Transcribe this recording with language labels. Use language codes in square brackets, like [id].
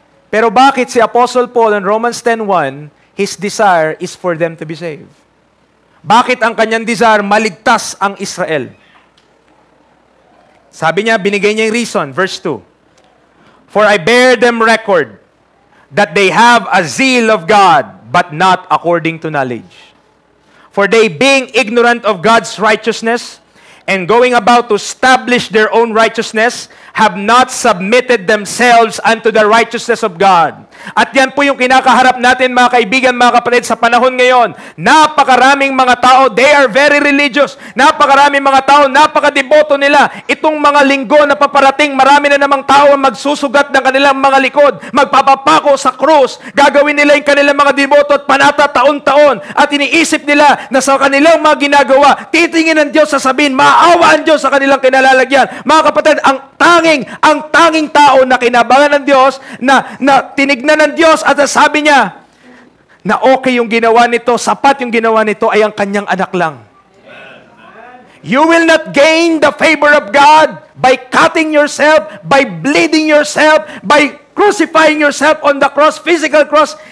[tl] Pero bakit si [en] Apostle Paul in Romans 10:1, his desire is for them to be saved? [tl] Bakit ang kanyang desire maligtas ang Israel? Sabi niya, binigay niya yung reason, verse 2. [en] For I bear them record that they have a zeal of God, but not according to knowledge. For they, being ignorant of God's righteousness, and going about to establish their own righteousness, have not submitted themselves unto the righteousness of God. [tl] At yan po yung kinakaharap natin, mga kaibigan, mga kapatid, sa panahon ngayon. Napakaraming mga tao, [en] they are very religious. [tl] Napakaraming mga tao, napakadeboto nila. Itong mga linggo na paparating, marami na namang tao ang magsusugat ng kanilang mga likod, magpapapako sa krus, gagawin nila yung kanilang mga deboto at panata taon-taon. At iniisip nila na sa kanilang mga ginagawa, titingin ng Diyos, sasabihin, maawa ang Diyos sa kanilang kinalalagyan. Mga kapatid, ang tanging tao na kinabangan ng Diyos, na tinignan ng Diyos at sabi niya na okay yung ginawa nito, sapat yung ginawa nito, ay ang kanyang anak lang. [en] You will not gain the favor of God by cutting yourself, by bleeding yourself, by crucifying yourself on the cross, physical cross.